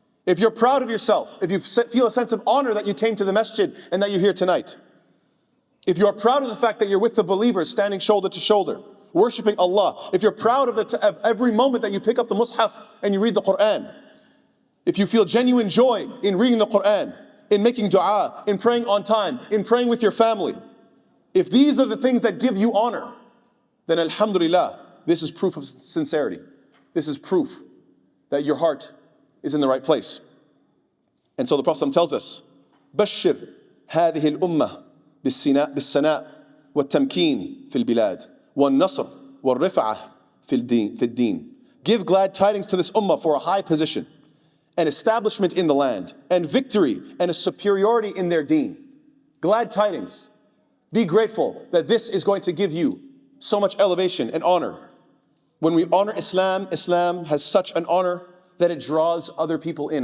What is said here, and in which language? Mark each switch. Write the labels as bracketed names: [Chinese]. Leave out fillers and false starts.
[English] if you're proud of yourself, if you feel a sense of honor that you came to the masjid and that you're here tonight, if you are proud of the fact that you're with the believers standing shoulder to shoulder, worshiping Allah, if you're proud of every moment that you pick up the mushaf and you read the Quran, if you feel genuine joy in reading the Quran, in making dua, in praying on time, in praying with your family, if these are the things that give you honor, then alhamdulillah, this is proof of sincerity. This is proof that your heart is in the right place. And so the Prophet tells us, [Arabic] بشر هذه الأمة بالسناء والتمكين في البلاد والنصر والرفعة في الدين. [English] Give glad tidings to this ummah for a high position, an establishment in the land, and victory and a superiority in their deen. Glad tidings. Be grateful that this is going to give you so much elevation and honor. When we honor Islam, Islam has such an honor that it draws other people in.